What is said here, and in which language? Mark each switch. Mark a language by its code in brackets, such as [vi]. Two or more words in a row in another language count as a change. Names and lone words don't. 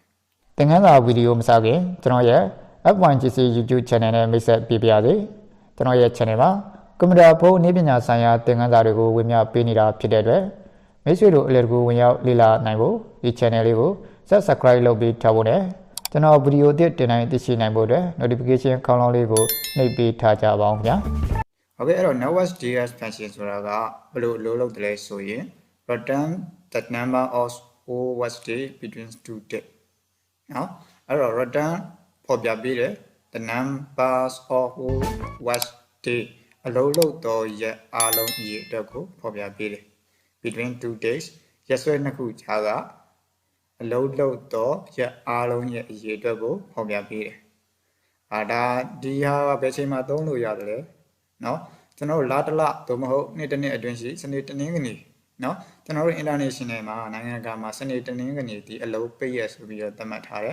[my] ။သင်ခန်းစာဗီဒီယိုမစခင်ကျွန်တော်ရဲ့ F1GC [en] YouTube channel [my] နဲ့မိတ်ဆက်ပေးပါရစေ။ကျွန်တော်ရဲ့ channel မှာကွန်ပျူတာဖုန်းနည်းပညာဆိုင်ရာသင်ခန်းစာတွေကိုဝင်ရောက်ပေးနေတာဖြစ်တဲ့အတွက်မိတ်ဆွေတို့အလည်တကူဝင်ရောက်လေ့လာနိုင်ဖို့ဒီ channel လေးကို subscribe လုပ်ပြီးထားဖို့နဲ့ကျွန်တော်ဗီဒီယိုအသစ်တင်နိုင်သိရှိနိုင်ဖို့အတွက် notification ခေါင်းလောင်းလေးကိုနှိပ်ပေးထားကြပါအောင်ခင်ဗျာ ။ဟုတ်ကဲ့အဲ့တော့ [en] Networkdays function [my] ဆိုတာကဘယ်လိုအလုပ်လုပ်တယ်လဲဆိုရင် [en] return the number of workdays between two days [my] နော်အဲ့တော့ return ဖော်ပြပေးတယ် [en] the numbers of [my] workdays အလုပ်လုပ်တော့ရက်အားလုံးအရေအတွက်ကိုဖော်ပြပေးတယ် [en] between two days [my] ရက်စွဲနှစ်ခုကြားကအလုပ်လုပ်တော့ရက်အားလုံးရဲ့အရေအတွက်ကိုဖော်ပြပေးတယ်ဒါဒီဟာဘယ်ချိန်မှာသုံးလို့ရတယ်လဲနော်ကျွန်တော်တို့လာတလသို့မဟုတ်နေ့တစ်နေ့အတွင်းရှိစနေတနင်္ဂနွေနော်ကျွန်တော်တို့ international မှာနိုင်ငံတကာမှာစနေတနင်္ဂနွေဒီအလုပ်ပိတ်ရက်ဆိုပြီးတော့သတ်မှတ်ထားတယ်